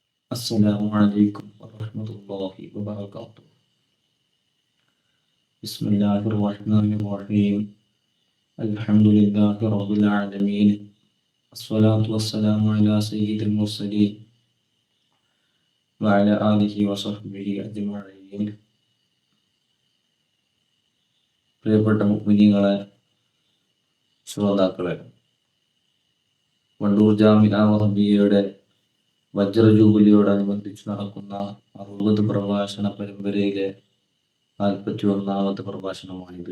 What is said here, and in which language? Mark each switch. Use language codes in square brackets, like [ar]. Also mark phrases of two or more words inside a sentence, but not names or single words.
[ar] السلام عليكم ورحمة الله وبركاته. بسم الله الرحمن الرحيم. الحمد لله رب العالمين. الصلاة والسلام على سيد المرسلين وعلى آله وصحبه أجمعين. [ml] പ്രിയപ്പെട്ട മുഅ്മിനീങ്ങളെ, ശ്രോതാക്കളെ, വണ്ടൂർ ജാമിഅ വഹബിയയുടെ വജ്ര ജൂബിലിയോടനുബന്ധിച്ച് നടക്കുന്ന 60 പ്രഭാഷണ പരമ്പരയിലെ 41ാമത്തെ പ്രഭാഷണമാണിത്.